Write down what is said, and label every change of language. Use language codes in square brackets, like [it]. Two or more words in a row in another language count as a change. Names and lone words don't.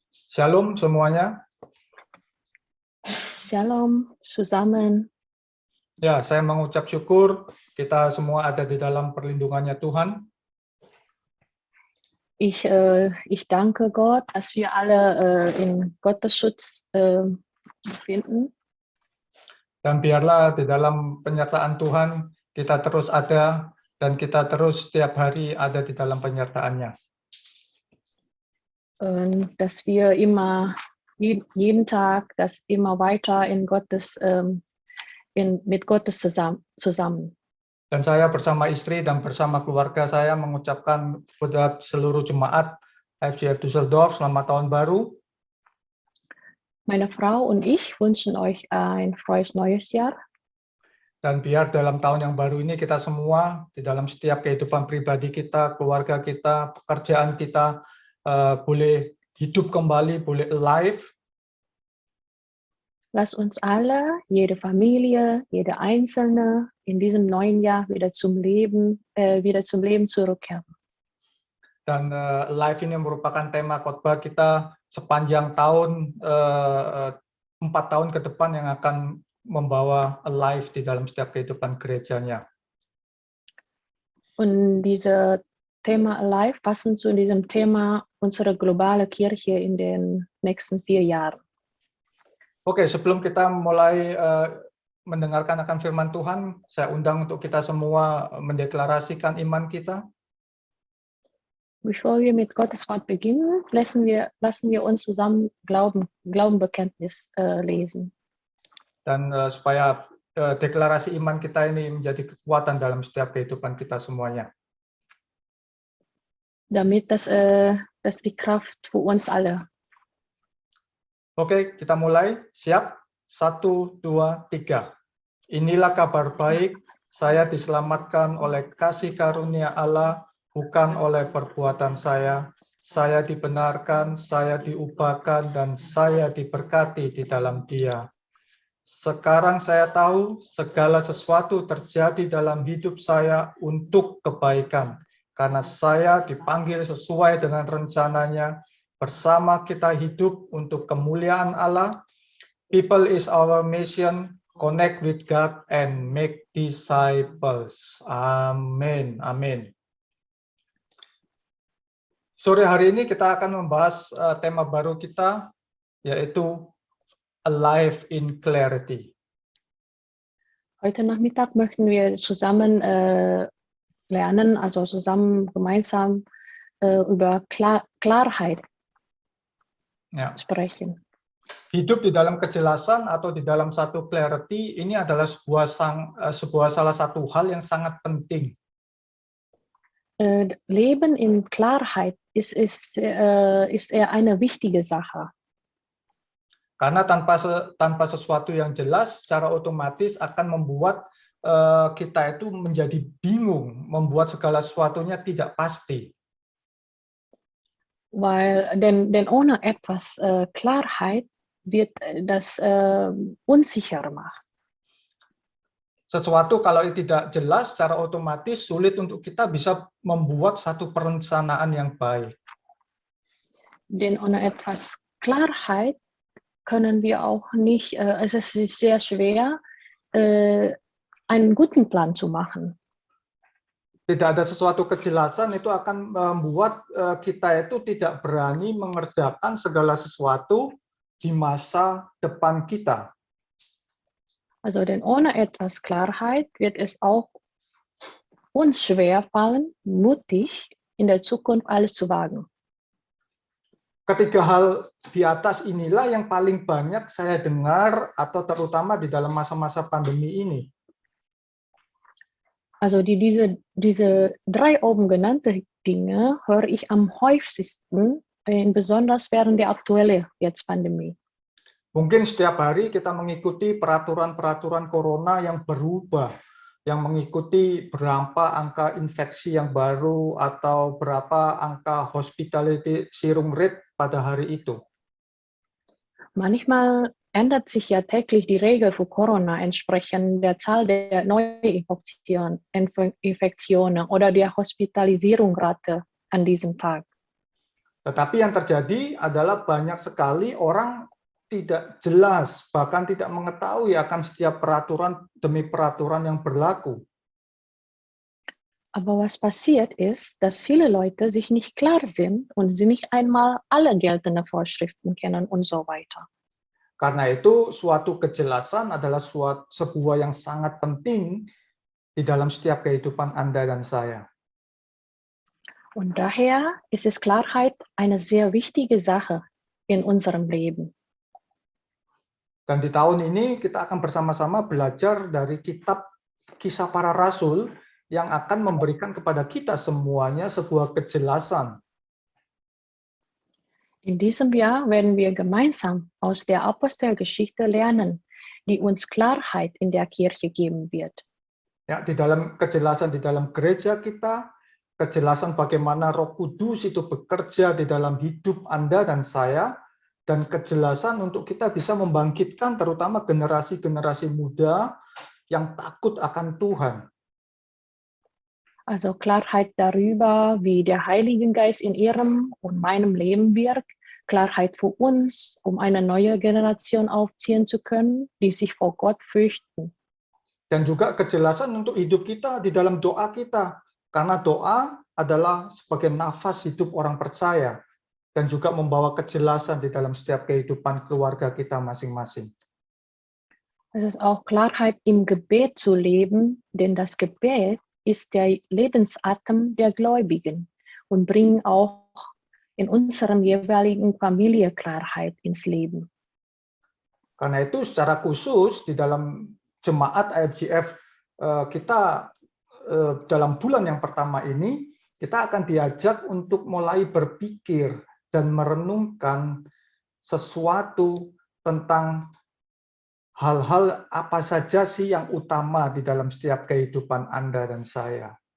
[id] Shalom semuanya. [de] Shalom zusammen. [id] Ya, saya mengucap syukur kita semua ada di dalam perlindungannya Tuhan. [de] Ich danke Gott, dass wir alle in Gottes Schutz befinden. [id] Dan biarlah di dalam penyertaan Tuhan kita terus ada dan kita terus setiap hari ada di dalam penyertaannya. [de] Dass wir immer, jeden Tag, das immer weiter in Gottes, mit Gottes zusammen. [id] Dan saya bersama istri dan bersama keluarga saya mengucapkan buat seluruh jemaat FGF Düsseldorf selamat tahun baru. [de] Meine Frau und ich wünschen euch ein frohes neues Jahr. [id] Dan biar dalam tahun yang baru ini kita semua di dalam setiap kehidupan pribadi kita, keluarga kita, pekerjaan kita boleh hidup kembali, boleh alive. [de] Lass uns alle, jede Familie, jede Einzelne in diesem neuen Jahr wieder zum Leben zurückkehren. [id] Dan alive ini merupakan tema khotbah kita sepanjang tahun, 4 tahun ke depan yang akan membawa alive di dalam setiap kehidupan gerejanya. [de] Und diese Thema Alive passen zu diesem Thema unsere globale Kirche in den nächsten 4 Jahren. [id] Oke, sebelum kita mulai mendengarkan akan firman Tuhan, saya undang untuk kita semua mendeklarasikan iman kita. [de] Bevor wir mit Gottes Wort beginnen, lassen wir uns zusammen Glaubenbekenntnis lesen. [id] Dan supaya deklarasi iman kita ini menjadi kekuatan dalam setiap kehidupan kita semuanya. [de] Damit das die Kraft für uns alle. [id] Oke, kita mulai. Siap? 1, 2, 3. Inilah kabar baik, saya diselamatkan oleh kasih karunia Allah, bukan oleh perbuatan saya. Saya dibenarkan, saya diubahkan, dan saya diberkati di dalam Dia. Sekarang saya tahu segala sesuatu terjadi dalam hidup saya untuk kebaikan, karena saya dipanggil sesuai dengan rencananya. Bersama kita hidup untuk kemuliaan Allah. [en] People is our mission. Connect with God and make disciples. [id] Amin. Amin. Sore hari ini kita akan membahas tema baru kita, yaitu Alive in Clarity. [de] Heute Nachmittag möchten wir zusammen lernen, also zusammen gemeinsam über Klarheit sprechen. [id] Hidup di dalam kejelasan atau di dalam satu clarity ini adalah sebuah salah satu hal yang sangat penting. [de] Leben in Klarheit ist eher eine wichtige Sache. [id] Karena tanpa sesuatu yang jelas, secara otomatis akan membuat kita itu menjadi bingung, membuat segala sesuatunya tidak pasti. [de] Denn ohne etwas Klarheit wird das unsicher machen. [id] Sesuatu kalau tidak jelas, secara otomatis sulit untuk kita bisa membuat satu perencanaan yang baik. [de] Denn ohne etwas Klarheit können wir auch nicht, es ist sehr schwer, einen guten Plan zu machen. [id] Tidak ada sesuatu kejelasan itu akan membuat kita itu tidak berani mengerjakan segala sesuatu di masa depan kita. [de] Also denn ohne etwas Klarheit wird es auch uns schwer fallen, mutig in der Zukunft alles zu wagen. [id] Ketiga hal di atas inilah yang paling banyak saya dengar atau terutama di dalam masa-masa pandemi ini. [de] Also diese 3 oben genannte Dinge höre ich am häufigsten, besonders während der aktuellen Pandemie. [id] Mungkin setiap hari kita mengikuti peraturan-peraturan corona yang berubah, yang mengikuti berapa angka infeksi yang baru atau berapa angka [en] hospitality sharing rate [id] pada hari itu. [de] Manchmal ändert sich ja täglich die Regel für Corona entsprechend der Zahl der Neuinfektionen oder der Hospitalisierungsrate an diesem Tag. [id] Tetapi yang terjadi adalah banyak sekali orang tidak jelas, bahkan tidak mengetahui akan setiap peraturan demi peraturan yang berlaku. [de] Aber was passiert ist, dass viele Leute sich nicht klar sind und sie nicht einmal alle geltenden Vorschriften kennen und so weiter. [id] Karena itu, suatu kejelasan adalah sebuah yang sangat penting di dalam setiap kehidupan Anda dan saya. [de] Und daher ist es Klarheit eine sehr wichtige Sache in unserem Leben. [id] Dan di tahun ini kita akan bersama-sama belajar dari kitab Kisah Para Rasul yang akan memberikan kepada kita semuanya sebuah kejelasan. [de] In diesem Jahr werden wir gemeinsam aus der Apostelgeschichte lernen, die uns Klarheit in der Kirche geben wird. [id] Ya, di dalam kejelasan di dalam gereja kita, kejelasan bagaimana Roh Kudus itu bekerja di dalam hidup Anda dan saya, dan kejelasan untuk kita bisa membangkitkan terutama generasi-generasi muda yang takut akan Tuhan. [de] Also Klarheit darüber, wie der Heilige Geist in Ihrem und meinem Leben wirkt, Klarheit für uns, um eine neue Generation aufziehen zu können, die sich vor Gott fürchten. [id] Dan juga kejelasan untuk hidup kita di dalam doa kita, karena doa adalah sebagai nafas hidup orang percaya, dan juga membawa kejelasan di dalam setiap kehidupan keluarga kita masing-masing. [de] Es ist auch Klarheit im Gebet zu leben, denn das Gebet ist der Lebensatem der Gläubigen und bringt auch in unserem jeweiligen Familie Klarheit ins Leben. [id] Karena itu secara khusus di dalam jemaat IFGF kita dalam bulan yang pertama ini, kita akan diajak untuk mulai berpikir dan merenungkan sesuatu tentang hal-hal apa saja sih yang utama di dalam setiap kehidupan Anda dan saya.